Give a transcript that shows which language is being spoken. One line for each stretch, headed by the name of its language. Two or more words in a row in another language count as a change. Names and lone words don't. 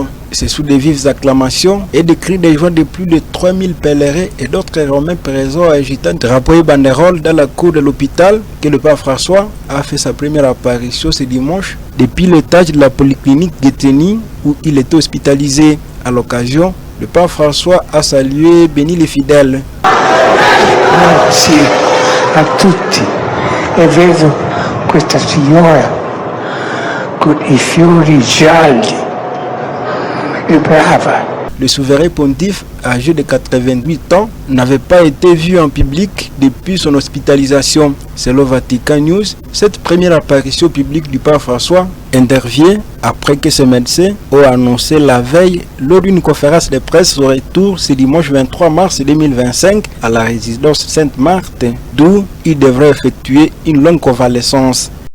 French: C'est sous des vives acclamations et des cris de joie de plus de 3000 pèlerins et d'autres Romains présents agitant drapeaux et banderoles dans la cour de l'hôpital que le pape François a fait sa première apparition ce dimanche depuis l'étage de la polyclinique Guiteni où il était hospitalisé. À l'occasion, le pape François a salué et béni les fidèles.
Italian: Merci a tutti e vedo questa signora con I fiori gialli e brava.
French: Le souverain pontife, âgé de 88 ans, n'avait pas été vu en public depuis son hospitalisation. Selon Vatican News, cette première apparition publique du pape François intervient après que ses médecins ont annoncé la veille lors d'une conférence de presse au retour ce dimanche 23 mars 2025 à la résidence Sainte-Marthe, d'où il devrait effectuer une longue convalescence.